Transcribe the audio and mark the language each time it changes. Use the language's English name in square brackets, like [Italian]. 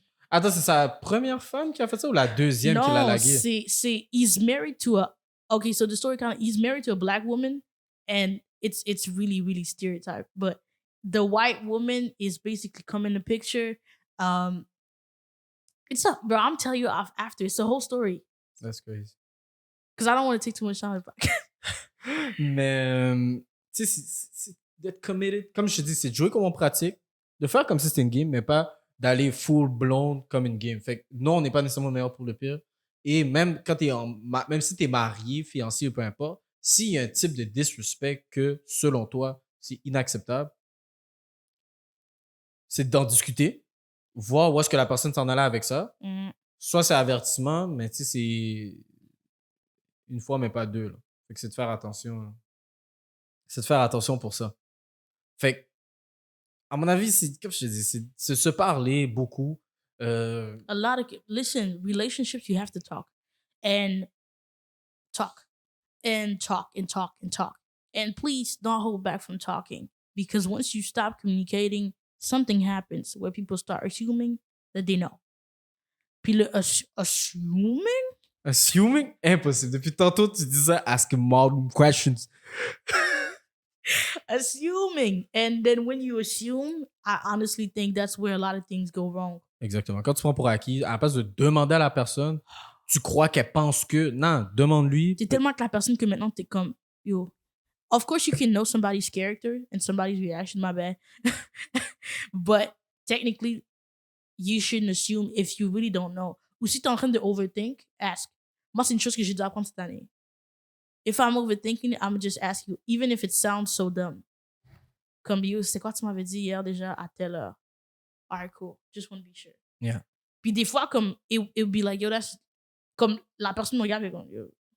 [French] Attends, c'est sa première femme qui a fait ça ou la deuxième qui l'a lagué? [English] c'est he's married to a, okay, so the story kind of, he's married to a black woman and it's really, really stereotyped, but the white woman is basically come in the picture. It's up, bro. I'm telling you after. It's the whole story. That's crazy. Because I don't want to take too much time. [French] Mais, tu sais, c'est d'être committed. Comme je te dis, c'est de jouer comme on pratique, de faire comme si c'était une game, mais pas d'aller full blown comme une game. Fait que non, on n'est pas nécessairement meilleur pour le pire. Et même quand même si t'es marié, fiancé ou peu importe, s'il y a un type de disrespect que, selon toi, c'est inacceptable, c'est d'en discuter, voir où est-ce que la personne s'en allait avec ça. Soit c'est avertissement, mais tu sais, c'est une fois, mais pas deux. Là. Fait que c'est de faire attention. Là. C'est de faire attention pour ça. Fait que, à mon avis, c'est comme je te dis, c'est se parler beaucoup. [English] A lot of, listen, relationships, you have to talk. And talk. And talk and talk and talk. And please don't hold back from talking. Because once you stop communicating, something happens where people start assuming that they know. [French] Puis le assuming? [English] Assuming? Impossible. [French] Depuis tantôt, tu disais [English] ask more questions. Assuming. And then when you assume, I honestly think that's where a lot of things go wrong. [French] Exactement. Quand tu prends pour acquis, à la place de demander à la personne, tu crois qu'elle pense que... Non, demande-lui. C'est tellement que la personne que maintenant, t'es comme... [English] Yo, of course you can know somebody's character and somebody's reaction, my bad. But technically, you shouldn't assume if you really don't know. [French] Ou si t'es en train de overthink, ask. Moi, c'est une chose que j'ai dû apprendre cette année. [English] If I'm overthinking it, I'm just ask you, even if it sounds so dumb. [French] Comme, yo, c'est quoi tu m'avais dit hier déjà à telle heure? [English] Alright, cool. Just want to be sure. Yeah. [French] Puis des fois, comme, [English] it would be like, yo, that's... [French] Comme la personne me regarde et comme, yo.